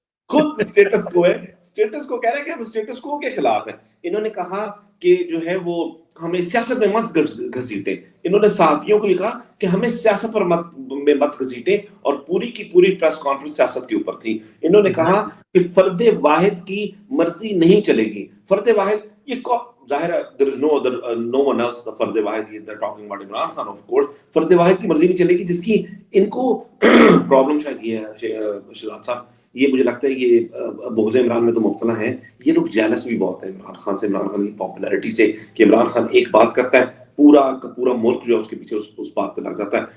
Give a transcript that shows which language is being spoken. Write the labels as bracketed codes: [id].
[ur] خود اسٹیٹس کو ہے, اسٹیٹس کو کہہ رہے ہیں کہ ہم اسٹیٹس کو کے خلاف ہیں. انہوں نے کہا کہ جو ہے وہ ہمیں سیاست میں مت گھسیٹیں. انہوں نے صحافیوں کو یہ کہا کہ ہمیں سیاست پر مت گھسیٹیں, اور پوری کی پوری پریس کانفرنس سیاست کے اوپر تھی. انہوں نے کہا کہ فرد واحد کی مرضی نہیں چلے گی. فرد واحد یہ ظاہر ہے [en] there is no one else, the فرد واحد, they're talking about Imran Khan of course. [ur] فرد واحد کی مرضی نہیں چلے گی, جس کی ان کو پرابلم شاید یہ ہے شہزاد صاحب, یہ مجھے لگتا ہے یہ بغض عمران میں تو مبتلا ہیں. یہ لوگ جیلس بھی بہت ہیں عمران خان سے, عمران خان کی پاپولیرٹی سے, کہ عمران خان ایک بات کرتا ہے پورا کا پورا ملک جو ہے اس کے پیچھے اس بات پہ لگ جاتا ہے.